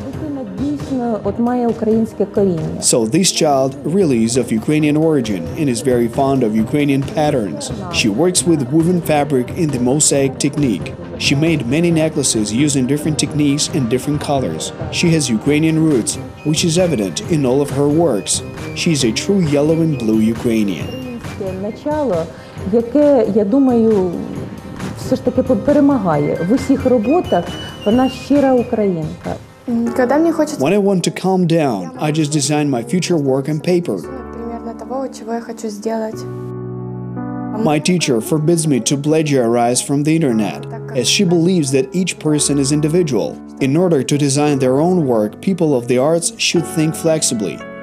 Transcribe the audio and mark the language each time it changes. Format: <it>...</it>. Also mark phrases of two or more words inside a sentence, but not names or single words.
<en>So this child really is of Ukrainian origin and is very fond of Ukrainian patterns. She works with woven fabric in the mosaic technique. She made many necklaces using different techniques and different colors. She has Ukrainian roots, which is evident in all of her works. She is a true yellow and blue Ukrainian.</en> <uk>Я думаю, все ж таки перемагає в усіх роботах. Вона щира українка.</uk> <en>When I want to calm down, I just design my future work on paper. My teacher forbids me to plagiarize from the internet, as she believes that each person is individual. In order to design their own work, people of the arts should think flexibly.</en>